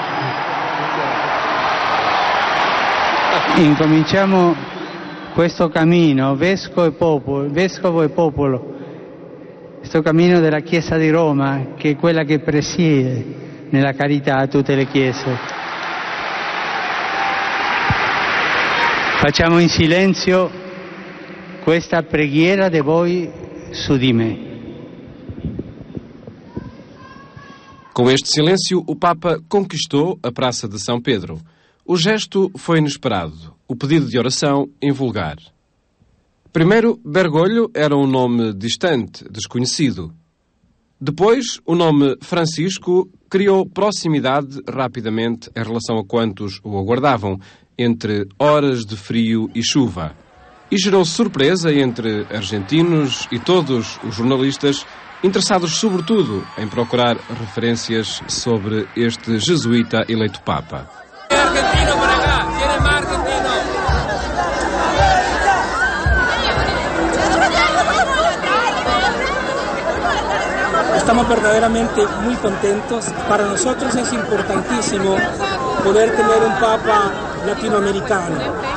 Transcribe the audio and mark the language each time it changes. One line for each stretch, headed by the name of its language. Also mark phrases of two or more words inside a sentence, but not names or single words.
Italian: Incominciamo questo cammino, vescovo e popolo, questo cammino della Chiesa di Roma, che è quella che presiede nella carità a tutte le chiese. Facciamo in silenzio questa preghiera di voi su di me.
Portuguese: Com este silêncio, o Papa conquistou a Praça de São Pedro. O gesto foi inesperado, o pedido de oração invulgar. Primeiro, Bergoglio era um nome distante, desconhecido. Depois, o nome Francisco criou proximidade rapidamente em relação a quantos o aguardavam, entre horas de frio e chuva. E gerou surpresa entre argentinos e todos os jornalistas interessados sobretudo em procurar referências sobre este jesuíta eleito Papa.
Spanish: Argentino para acá, tiene más argentino. Estamos verdaderamente muy contentos. Para nosotros es importantísimo poder tener un Papa latinoamericano.